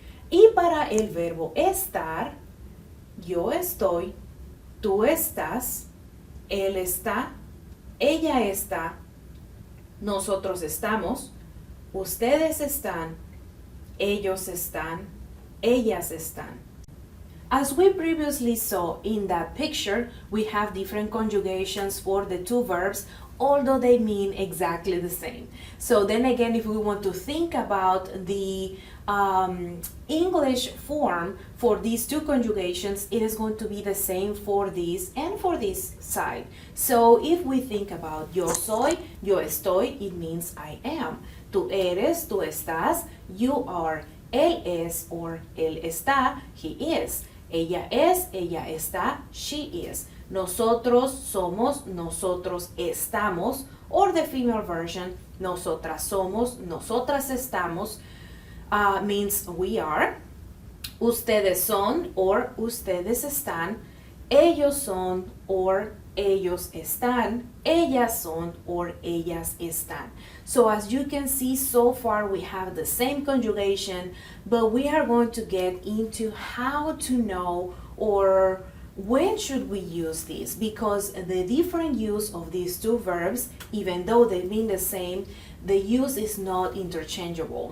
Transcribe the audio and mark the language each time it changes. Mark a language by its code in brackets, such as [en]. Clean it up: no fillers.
[es] Y para el verbo estar, yo estoy, tú estás, él está, ella está, nosotros estamos, ustedes están, ellos están, ellas están. [en] As we previously saw in that picture, we have different conjugations for the two verbs, although they mean exactly the same. So then again, if we want to think about the English form for these two conjugations, it is going to be the same for this and for this side. So if we think about [es] yo soy, yo estoy, [en] it means I am. [es] Tú eres, tú estás, [en] you are. [es] Él es or él está, [en] he is. [es] Ella es, ella está, [en] she is. [es] Nosotros somos, nosotros estamos, [en] or the female version, [es] nosotras somos, nosotras estamos, [en] means we are. [es] Ustedes son, or ustedes están. Ellos son, or ellos están. Ellas son, or ellas están. [en] So as you can see, so far we have the same conjugation, but we are going to get into how to know or when should we use this, because the different use of these two verbs, even though they mean the same, the use is not interchangeable.